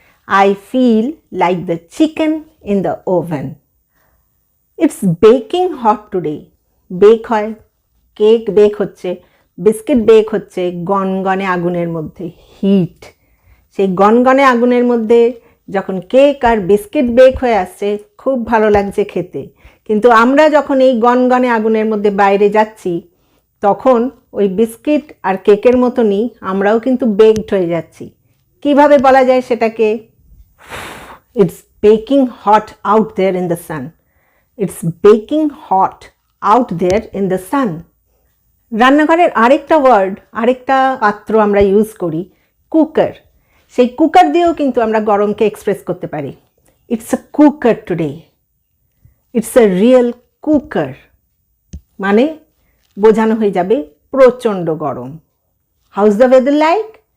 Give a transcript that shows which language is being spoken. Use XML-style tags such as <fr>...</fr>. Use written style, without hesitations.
<en>I feel like the chicken in the oven. It's baking hot today.</en> <bn>Bake হয়, cake bake হচ্ছে, biscuit bake হচ্ছে গনগনে আগুনের মধ্যে। Hit. সেই গনগনে আগুনের মধ্যে যখন কেক আর বিস্কিট বেক হয়ে আসছে, খুব ভালো লাগছে খেতে। কিন্তু আমরা যখন এই গনগনে আগুনের মধ্যে বাইরে যাচ্ছি, তখন ওই বিস্কিট আর কেকের মতনই আমরাও কিন্তু বেকড হয়ে যাচ্ছি। কিভাবে বলা যায় সেটাকে?</bn> <en>It's baking hot out there in the sun. It's baking hot out there in the sun.</en> <bn>রান্নাঘরের আরেকটা ওয়ার্ড, আরেকটা পাত্র আমরা ইউজ করি, কুকার। সেই কুকার দিয়েও কিন্তু আমরা গরমকে এক্সপ্রেস করতে পারি।</bn> <en>It's a cooker today. It's a real cooker</en> <bn>মানে বোঝানো হয়ে যাবে প্রচণ্ড গরম।</bn> <en>How's the weather like?</en>